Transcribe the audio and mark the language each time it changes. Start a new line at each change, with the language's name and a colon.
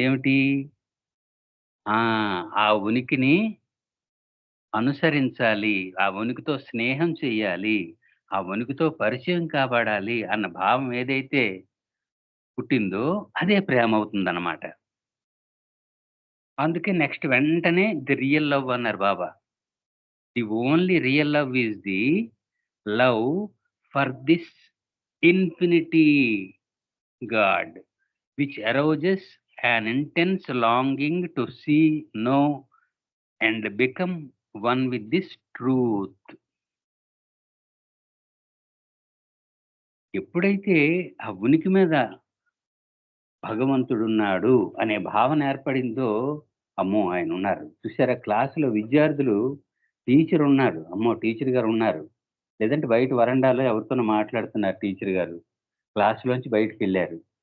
Telugu: ఏమిటి? ఆ! ఆ ఉనికిని అనుసరించాలి. ఆ ఉనికితో స్నేహం చెయ్యాలి. ఆ ఉనికితో పరిచయం కాబడాలి అన్న భావం ఏదైతే పుట్టిందో అదే ప్రేమవుతుందనమాట. అందుకే నెక్స్ట్ వెంటనే
English: the real love
Telugu: అన్నారు బాబా.
English: The only real love is the love for this infinity god which arouses an intense longing to see, know, and become one with this truth.
Telugu: ఎప్పుడైతే ఆ ఉనికి మీద భగవంతుడున్నాడు అనే భావన ఏర్పడిందో, అమ్మో! ఆయనున్నారు. చూసారా క్లాస్‌లో విద్యార్థులు టీచర్ ఉన్నారు. అమ్మో! టీచర్ గారు ఉన్నారు. లేదంటే బయట వరండాలో ఎవరితోనో మాట్లాడుతున్నారు టీచర్ గారు. క్లాస్‌లోంచి బయటికెళ్లారు.